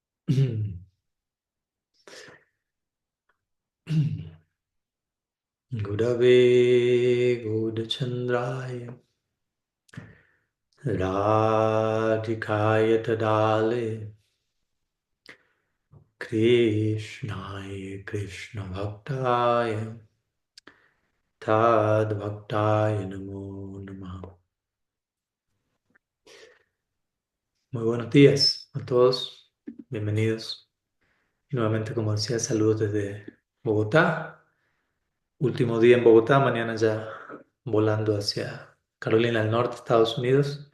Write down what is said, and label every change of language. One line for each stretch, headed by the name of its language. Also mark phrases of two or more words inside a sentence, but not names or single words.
Sanskrit: Gurave Gurachandraya Radhikaya Tadale Krishnaya Krishna Bhaktaya Tad Bhaktaya Namo Namaha.
Spanish: Muy buenos días a todos, bienvenidos. Y nuevamente, como decía, saludos desde Bogotá. Último día en Bogotá, mañana ya volando hacia Carolina del Norte, Estados Unidos.